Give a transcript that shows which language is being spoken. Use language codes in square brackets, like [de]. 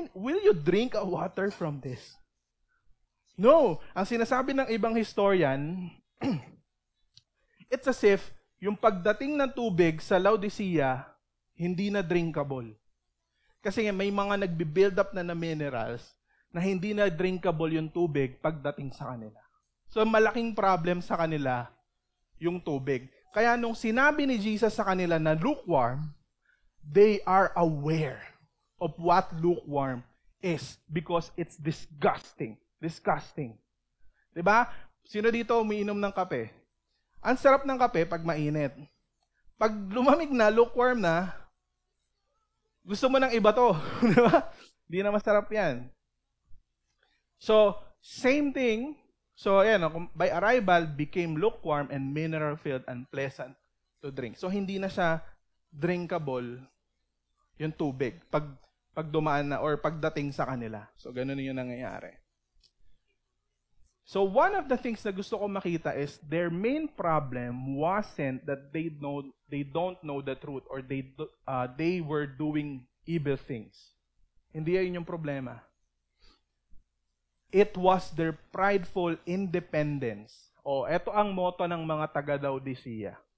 [en] Will you drink a water from this? No. [tl] Ang sinasabi ng ibang historian, [en] it's as if [tl] yung pagdating ng tubig sa Laodicea, hindi na drinkable. Kasi may mga nagbi-build up na minerals na hindi na drinkable yung tubig pagdating sa kanila. So, malaking problem sa kanila yung tubig. Kaya nung sinabi ni Jesus sa kanila na [en] lukewarm, they are aware of what lukewarm is because it's disgusting. Disgusting. Diba? [tl] Sino dito umiinom ng kape? Ang sarap ng kape pag mainit. Pag lumamig na, lukewarm na, gusto mo ng iba to. Diba? Hindi na masarap yan. So, same thing. So, ayan, [en] by arrival, became lukewarm and mineral-filled and pleasant to drink. [tl] So, hindi na siya drinkable yung tubig pag dumaan na or pagdating sa kanila. So, ganun yung nangyayari. [en] So, one of the things [tl] na gusto ko makita [en] is their main problem wasn't that they don't know the truth or they were doing evil things. [tl] Hindi yun yung problema. [en] It was their prideful independence. [tl] Ito ang motto ng mga taga-Laodicea.